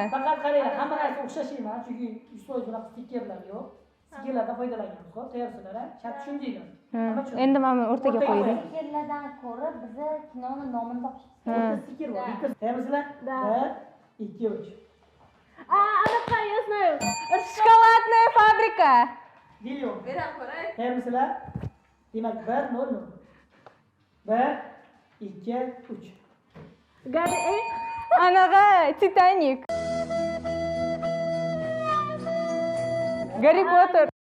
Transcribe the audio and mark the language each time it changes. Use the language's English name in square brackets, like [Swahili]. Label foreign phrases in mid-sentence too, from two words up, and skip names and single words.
[Uzbek] Faqat qaranglar, hamma narsa o'xshash emas, chunki 100% bunaqa stikerlar yo'q. Stikerlardan foydalanganmiz, xo'p, tayyorsizlar, shart tushundinglar. Endi mana o'rtaga qo'ydik. Stikerlardan ko'ra bizni kinoni nomini topishimiz. Bitta stiker bor. Tayyorsizlar? 1, 2, 3. Anaqa, [Russian] я знаю. [Uzbek] Shokoladная fabrika. Million. Beram ko'ray. Tayyorsizlar? Demak 1-0-0. 1, 2, 3. Gari, Anaqa Titanic. Гарри Поттер.